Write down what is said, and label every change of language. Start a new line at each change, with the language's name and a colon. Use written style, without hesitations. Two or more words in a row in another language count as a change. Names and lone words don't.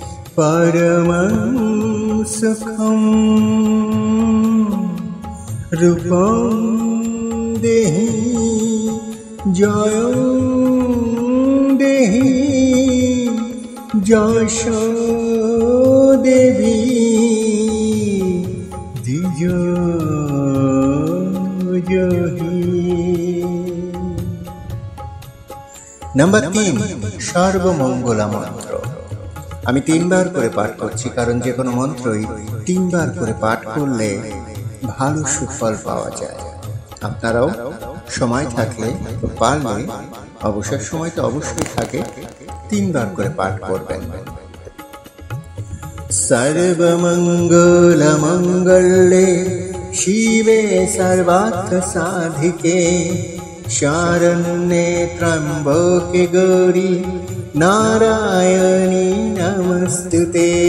Sanskrit: परमं सुखं रूपं देहि जयं देहि जशो देवी
Bangla: নম্বর 3 সর্বমঙ্গলা মন্ত্র। আমি 3 বার করে পাঠ করছি, কারণ যে কোনো মন্ত্রই 3 বার করে পাঠ করলে ভালো সুফল পাওয়া যায়। আপনারাও সময় থাকলে পারলে, অবসর সময় তো অবশ্যই থাকে, 3 বার করে পাঠ করবেন।
Sanskrit: सर्वमंगलमंगले शिवे सर्वार्थ साधिके शरण्ये त्र्यंबके गौरी नारायणी नमस्तुते।